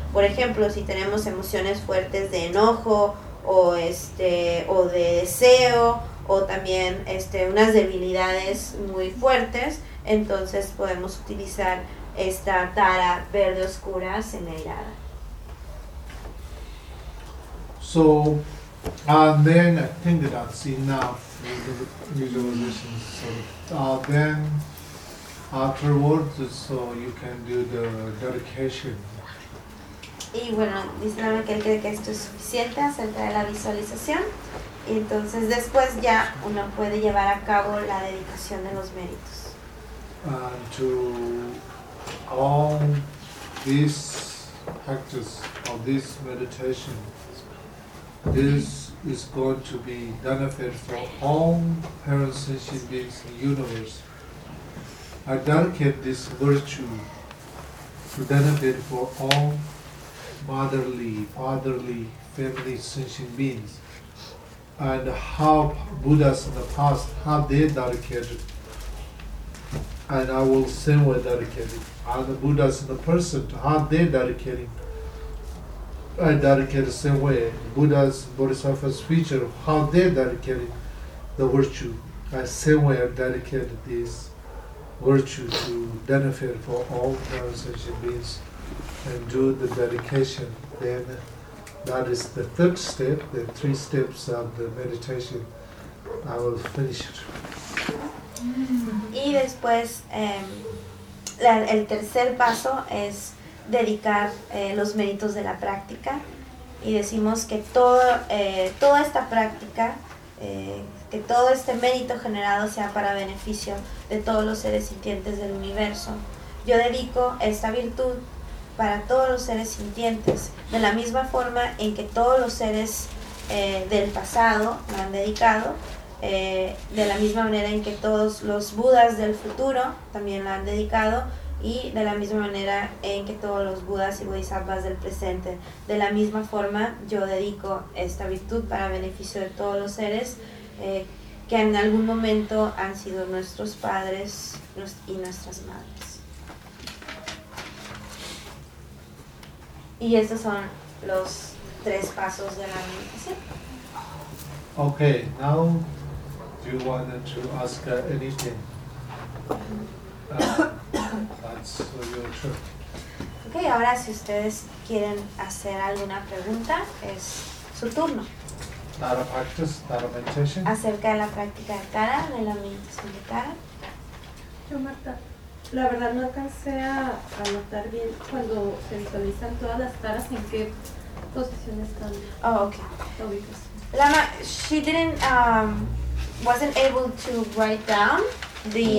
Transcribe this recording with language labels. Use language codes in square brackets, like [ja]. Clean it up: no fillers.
[es] Por ejemplo, si tenemos emociones fuertes de enojo o de deseo, o también unas debilidades muy fuertes, entonces podemos utilizar esta tara verde oscura semeirada. [en] So, and then I think that's enough with the visualization. So, then afterwards, so you can do the dedication. [es] Y bueno, dice la que él cree que esto es suficiente acerca de la visualización. Y entonces después ya uno puede llevar a cabo la dedicación de los méritos. [en] And to all this practice of this meditation, this is going to be benefit for all parents and sentient beings in the universe. I dedicate this virtue to benefit for all fatherly, family sentient beings. And how Buddhas in the past have they dedicated, and I will same way dedicate it. And the Buddhas in the present, how they dedicating, I dedicate the same way. Buddhas, Bodhisattvas, future, how they dedicating the virtue, I same way I dedicate this virtue to benefit for all sentient beings and do the dedication. Then that is the third step, the three steps of the meditation. I will finish it. [es] Y después, el tercer paso es dedicar los méritos de la práctica. Y decimos que toda esta práctica, que todo este mérito generado sea para beneficio de todos los seres sintientes del universo. Yo dedico esta virtud para todos los seres sintientes, de la misma forma en que todos los seres del pasado me han dedicado, de la misma manera en que todos los Budas del futuro también la han dedicado, y de la misma manera en que todos los Budas y Bodhisattvas del presente. De la misma forma, yo dedico esta virtud para beneficio de todos los seres que en algún momento han sido nuestros padres y nuestras madres. Y estos son los tres pasos de la meditación. [en] Okay, now do you want to ask anything? That's for your turn. [es] Okay, ahora si ustedes quieren hacer alguna pregunta, es su turno. [en] Tara practice, Tara meditation. [es] Acerca de la práctica de Tara, de la meditación de Tara. Yo, Marta. La verdad no alcancé a anotar bien cuando se visualizan todas las taras en qué posición están. [en] Oh, okay. Lama, she didn't wasn't able to write down the